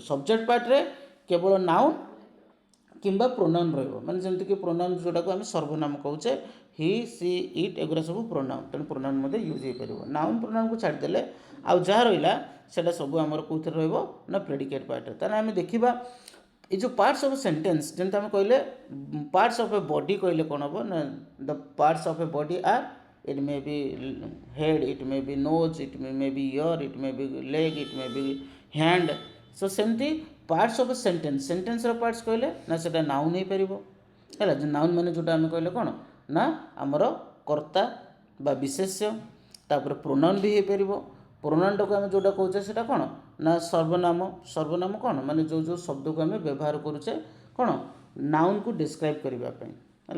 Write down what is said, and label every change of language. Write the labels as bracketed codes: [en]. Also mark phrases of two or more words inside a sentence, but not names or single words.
[en] subject partରେ [or] କେବଳ ନାଉନ୍ କିମ୍ବା ପ୍ରୋନାଉନ୍ ରହିବ, ମାନେ ଯେମିତିକି ପ୍ରୋନାଉନ୍ ଯେଉଁଟାକୁ ଆମେ ସର୍ବନାମ କହୁଛେ, [en] he, she, it [or] ଏଗୁଡ଼ା ସବୁ ପ୍ରୋନାଉନ୍। ତେଣୁ ପ୍ରୋନାଉନ୍ ମଧ୍ୟ ୟୁଜ୍ ହୋଇପାରିବ। ନାଉନ୍ ପ୍ରୋନାଉନ୍କୁ ଛାଡ଼ିଦେଲେ ଆଉ ଯାହା ରହିଲା ସେଇଟା ସବୁ ଆମର କେଉଁଥିରେ ରହିବ ନା [en] predicate partରେ। [or] ତାହେଲେ ଆମେ ଦେଖିବା ଏ ଯେଉଁ [en] parts of sentence, [or] ଯେମିତି ଆମେ କହିଲେ [en] parts of a body [or] କହିଲେ କ'ଣ ହେବ ନା [en] the parts of a body are it may be head, it may be nose, it may be ear, it may be leg, it may be hand. [or] So ସେମିତି [en] parts of sentenceର parts [or] କହିଲେ ନା ସେଇଟା ନାଉନ୍ ହେଇପାରିବ ହେଲା। ନାଉନ୍ ମାନେ ଯେଉଁଟା ଆମେ କହିଲେ କ'ଣ ନା ଆମର କର୍ତ୍ତା ବା ବିଶେଷ୍ୟ, ତାପରେ ପ୍ରୋନାଉନ୍ ବି ହେଇପାରିବ। ପ୍ରୋନାଉନ୍ଟାକୁ ଆମେ ଯେଉଁଟା କହୁଛେ ସେଇଟା କ'ଣ ନା ସର୍ବନାମ। ସର୍ବନାମ କ'ଣ ମାନେ ଯେଉଁ ଶବ୍ଦକୁ ଆମେ ବ୍ୟବହାର କରୁଛେ କ'ଣ ନାଉନ୍କୁ ଡିସ୍କ୍ରାଇବ୍ କରିବା ପାଇଁ ହେଲା।